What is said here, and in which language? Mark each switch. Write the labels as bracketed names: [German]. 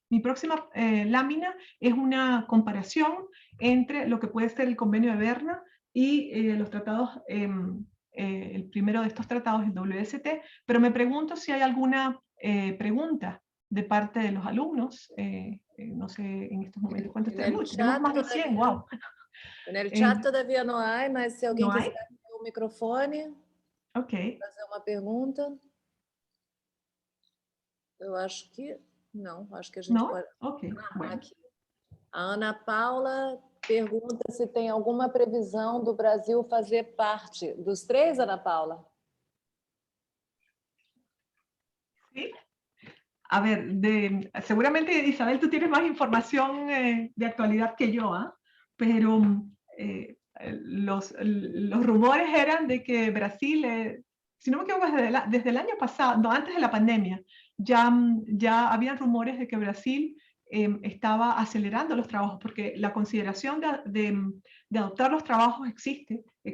[Spanish] Mi próxima lámina es una comparación entre lo que puede ser el convenio de Berna y los tratados, el primero de estos tratados, el WST, pero me pregunto si hay alguna pregunta de parte de los alumnos. No sé en estos momentos cuántos tenemos. Tenemos más de 100, wow. [Portuguese] No chat todavía não há, mas se alguém quiser ter o microfone, fazer uma pergunta. Eu acho que não, acho que a gente pode... [Spanish] Bueno. [Portuguese] Aqui. A Ana Paula pergunta se tem alguma previsão do Brasil fazer parte dos 3, Ana Paula? [Spanish] Sí. A ver, seguramente, Isabel, tú tienes más información de actualidad que yo, pero los rumores eran de que Brasil, si no me equivoco, desde el año pasado, no, antes de la pandemia, ya habían rumores de que Brasil estaba acelerando los trabajos, porque la consideración de adoptar los trabajos existe